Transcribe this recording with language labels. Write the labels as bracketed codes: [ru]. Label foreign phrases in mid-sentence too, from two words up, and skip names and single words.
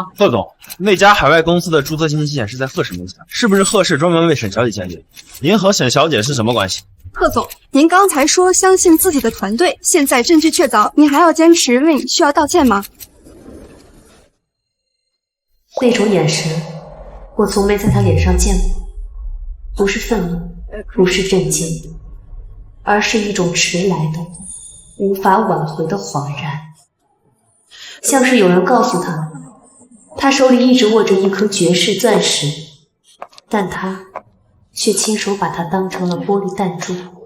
[zh] 賀總，那家海外公司的注冊信息顯示在賀氏名下，是不是賀氏專門為沈小姐建立？您和沈小姐是什麼關係？賀總，您剛才說相信自己的團隊，現在證據確鑿，您還要堅持為你需要道歉嗎？那種眼神，我從沒在他臉上見過，不是憤怒， 不是震驚，而是一种遲來的、無法挽回的恍然，像是有人告訴他，他手裡一直握着一顆绝世鑽石，但他卻親手把它當成了玻璃彈珠。